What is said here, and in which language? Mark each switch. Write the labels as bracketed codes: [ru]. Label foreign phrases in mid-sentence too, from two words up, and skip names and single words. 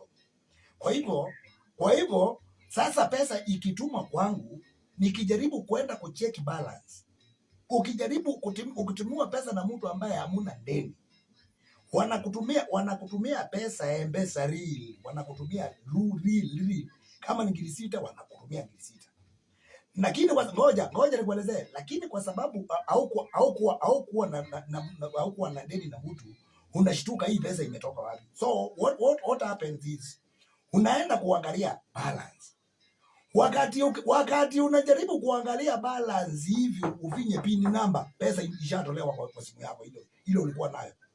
[sw] Kwa hivyo sasa pesa ikitumwa kwangu, nikijaribu kwenda kucheck balance, ukijaribu kutumia pesa na mtu ambaye hamuna deni, wanakutumia pesa M-Pesa real, wanakutumia real. Kama ni ngiri 6 wanakutumia ngiri 6. Lakini ngoja nikuelezee, lakini kwa sababu au kuwa na deni na mtu, unashtuka hii pesa imetoka wapi? [en] So what happens is [sw] unaenda kuangalia [en] balance. [sw] Wakati unajaribu kuangalia balance hivi, ufinye [en] pin number, [sw] pesa ishatolewa kwa simu yako ile ulikuwa nayo.